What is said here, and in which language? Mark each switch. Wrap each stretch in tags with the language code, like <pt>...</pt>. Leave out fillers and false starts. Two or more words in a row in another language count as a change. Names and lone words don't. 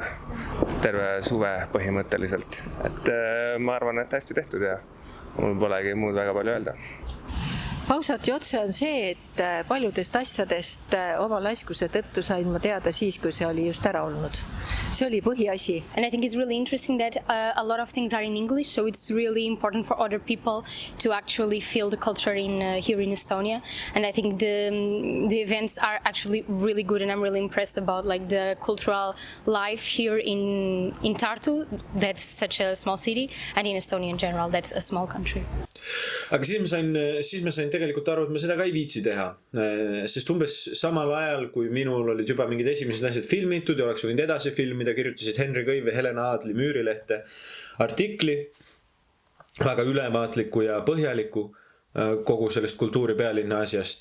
<et>Terve suve põhimõtteliselt. Et ma arvan, et hästi tehtud ja mul polegi muud väga palju öelda. Ausalt otse on see, et paljudest asjadest oma laiskuse tõttu sain ma teada siis, kui see oli just ära olnud. See oli põhiasi.</et> <en>And I think it's really interesting that a lot of things are in English, so it's really important for other people to actually feel the culture here in Estonia. And I think the events are actually really good, and I'm really impressed about like the cultural life here in Tartu. That's such a small city, and in Estonia in general, that's a small country.</en> <et>Aga siis ma sain tegelikult aru, et ma seda ka ei viitsi teha, sest umbes samal ajal, kui minul olid juba mingid esimesed asjad filmitud ja oleks võinud edasi filmida, kirjutasid Henri Kõiv ja Helena Aadli Müürilehte, artikli, väga ülevaatliku ja põhjaliku kogu sellest kultuuri pealinna asjast.</et>